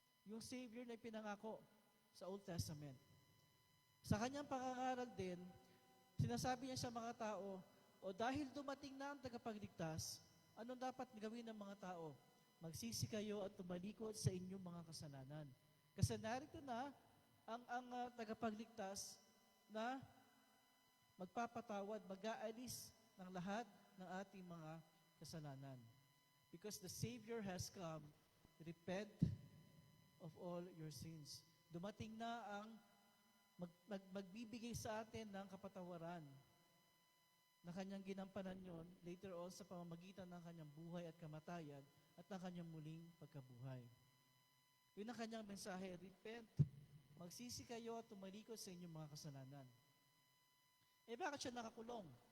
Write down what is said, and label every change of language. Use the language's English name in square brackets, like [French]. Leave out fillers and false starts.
[Filipino] Yung Savior na pinangako sa Old Testament. Sa kanyang pangangaral din, sinasabi niya sa mga tao, dahil dumating na ang tagapagligtas, anong dapat gawin ng mga tao? Magsisi kayo at tumalikod sa inyong mga kasalanan. Kasi narito na ang tagapagligtas na magpapatawad, mag-aalis ng lahat ng ating mga kasalanan. [English] Because the Savior has come, repent of all your sins. [Filipino] Dumating na ang magbibigay sa atin ng kapatawaran na kanyang ginampanan yon later on sa pamamagitan ng kanyang buhay at kamatayan at ng kanyang muling pagkabuhay. [English] Yun ang kanyang mensahe, repent, [Filipino] magsisi kayo at tumalikod sa inyong mga kasalanan. Bakit siya nakakulong?